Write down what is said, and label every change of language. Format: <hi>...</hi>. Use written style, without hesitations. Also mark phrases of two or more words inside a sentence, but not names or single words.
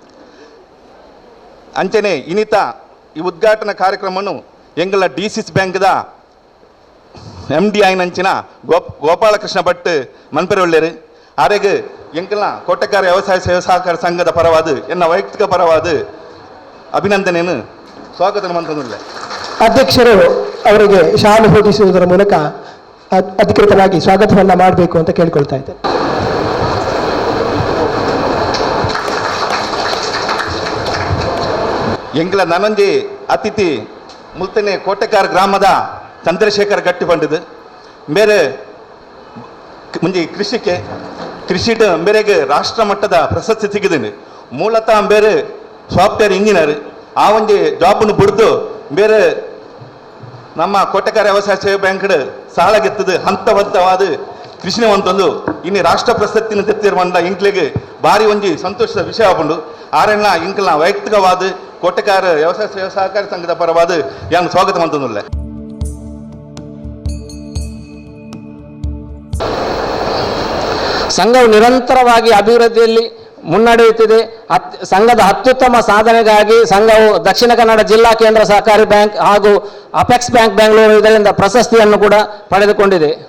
<tcy>ಅಂಚನೆ ಇನಿತ ಈ ಉದ್ಘಾಟನಾ ಕಾರ್ಯಕ್ರಮವನ್ನು ಎಂಗಳ DCS ಬ್ಯಾಂಕ್ದ MD ಆಯ್ನಂಚಿನ ಗೋಪಾಲಕೃಷ್ಣ ಭಟ್ ಮನ್ಪೆರೆ ಒಳ್ಳೆರು ಆರೆಗೆ ಎಂಕಲ್ನ ಕೋಟೆಕಾರ ವ್ಯವಸಾಯ ಸೇವಾ ಸಹಕಾರ ಸಂಘದ ಪರವಾದ ಎನ್ನ ವೈಯಕ್ತಿಕ ಪರವಾದ ಅಭಿನಂದನೆಯನ್ನು ಸ್ವಾಗತ ಮಂತನುಳ್ಳೆ.</tcy> <kn>ಅಧ್ಯಕ್ಷರು ಅವರಿಗೆ ಶಾಲು ಹೊದಿಸುವುದರ ಮೂಲಕ ಅಧಿಕೃತವಾಗಿ ಸ್ವಾಗತವನ್ನು ಮಾಡಬೇಕು ಅಂತ ಕೇಳ್ಕೊಳ್ತಾ ಇದ್ದೆ.</kn> <tcy>ಎಂಗ್ಲ ನನಂಜಿ ಅತಿಥಿ ಮುಲ್ತನೆ ಕೋಟೆಕಾರ ಗ್ರಾಮದ ಚಂದ್ರಶೇಖರ್ ಗಟ್ಟಿ ಪಂಡಿದು ಬೇರೆ ಮುಂಜಿ ಕೃಷಿಟ ಬೇರೆಗೆ ರಾಷ್ಟ್ರ ಮಟ್ಟದ ಪ್ರಶಸ್ತಿ ಸಿಕ್ಕಿದ್ದೀನಿ. ಮೂಲತಃ ಬೇರೆ</tcy> <en>software engineer</en> <tcy>ಆ ಒಂಜಿ ಜಾಬ್ನು ಬಿಡ್ದು ಬೇರೆ ನಮ್ಮ ಕೋಟೆಕಾರ ವ್ಯವಸಾಯ ಸೇವಾ ಬ್ಯಾಂಕ್ ಸಾಲಾಗೆತ್ತದು ಹಂತವಾದ ಕೃಷಿನ ಅಂತಂದು ಇನ್ನು ರಾಷ್ಟ್ರ ಪ್ರಶಸ್ತಿನ ತೆತ್ತಿರುವಂಥ ಇಂಕ್ಲೆಗೆ ಭಾರಿ ಒಂಜಿ ಸಂತೋಷದ ವಿಷಯ ಆಪುಂಡು ಆರೆಲ್ಲ ಇಂಕ್ಲ್ನ ವೈಯಕ್ತಿಕವಾದ ಕೋಟೆಕಾರ ವ್ಯವಸಾಯ ಸೇವಾ ಸಹಕಾರ ಸಂಘದ ಪರವಾದ ಯಾನು ಸ್ವಾಗತ ಮಂತಂದುಳ್ಳೆ.</tcy> <kn>ಸಂಘವು ನಿರಂತರವಾಗಿ ಅಭಿವೃದ್ಧಿಯಲ್ಲಿ ಮುನ್ನಡೆಯುತ್ತಿದೆ. ಸಂಘದ ಅತ್ಯುತ್ತಮ ಸಾಧನೆಗಾಗಿ ಸಂಘವು ದಕ್ಷಿಣ ಕನ್ನಡ ಜಿಲ್ಲಾ ಕೇಂದ್ರ ಸಹಕಾರಿ ಬ್ಯಾಂಕ್ ಹಾಗೂ ಅಪೆಕ್ಸ್ ಬ್ಯಾಂಕ್ ಬೆಂಗಳೂರು ಇದರಿಂದ ಪ್ರಶಸ್ತಿಯನ್ನು ಕೂಡ ಪಡೆದುಕೊಂಡಿದೆ.</kn>